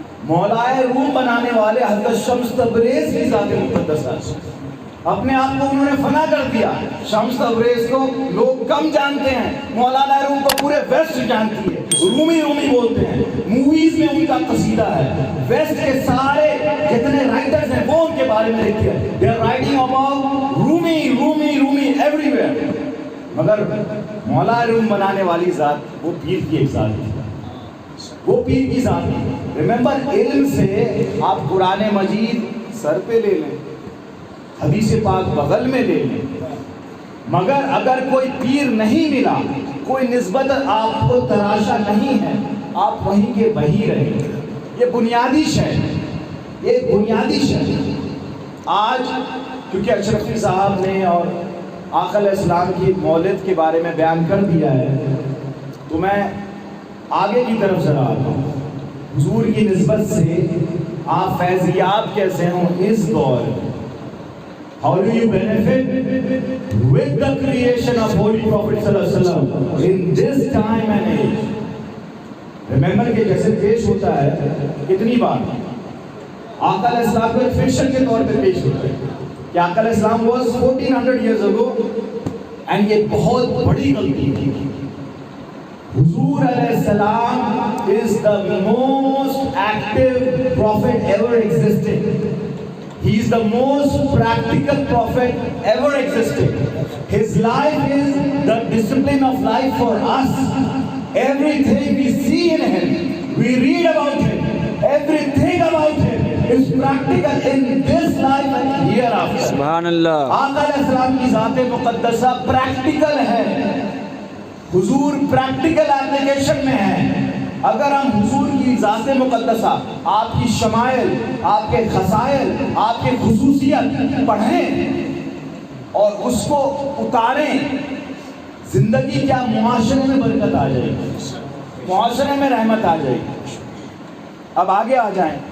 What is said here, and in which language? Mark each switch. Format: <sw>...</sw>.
<ur>مولا روم بنانے والے حضرت شمس تبریز کی ذات مقدس ہے. اپنے آپ کو انہوں نے فنا کر دیا. شمس تبریز کو لوگ کم جانتے ہیں, مولانا روم کو پورے ویسٹ جانتی ہے. رومی بولتے ہیں, موویز میں ان کا قصیدہ ہے. ویسٹ کے سارے جتنے رائٹرز ہیں وہ ان کے بارے میں لکھتے ہیں.</ur> <en>they are writing about Rumi everywhere.</en> <ur>مگر مولانا روم بنانے والی ذات وہ پیر کی ایک ذات ہے, وہ پیر کی ذات ہے. ریممبر, علم سے آپ قرآن مجید سر پہ لے لیں, حدیث پاک بغل میں لے لیں, مگر اگر کوئی پیر نہیں ملا, کوئی نسبت آپ کو تراشا نہیں ہے, آپ وہیں کے وہیں رہیں. یہ بنیادی شے, یہ بنیادی شے. آج کیونکہ اشرفی صاحب نے اور آقا علیہ السلام کی مولد کے بارے میں بیان کر دیا ہے, تو میں آگے کی طرف ذرا آتا ہوں. حضور کی نسبت سے آپ فیضیاب کیسے ہوں اس دور.</ur> <en>How do you benefit with the creation of Holy Prophet صلی اللہ علیہ وسلم in this time and age? Remember</en> <ur>کہ جیسے پیش ہوتا ہے کتنی بار آقا علیہ السلام کو ایک فکشن کے طور پہ پیش ہوتا ہے کہ آقا علیہ السلام</ur> <en>was 1400 years ago, and</en> <ur>یہ بہت بڑی غلطی تھی.</ur> <en>حضور علیہ السلام is the most active prophet ever existed. He is the most practical prophet ever existed. His life is the discipline of life for us. Everything we see in him, we read about him, everything about him is practical in this life and hereafter.</en> <ur>سبحان اللہ. آقا علیہ السلام کی ذات مقدسہ practical ہے. حضور practical application میں ہے. اگر ہم حضور کی ذات مقدسہ, آپ کی شمائل, آپ کے خصائل, آپ کے خصوصیت پڑھیں اور اس کو اتاریں, زندگی کیا معاشرے میں برکت آ جائے گی, معاشرے میں رحمت آ جائے گی. اب آگے آ جائیں.</ur>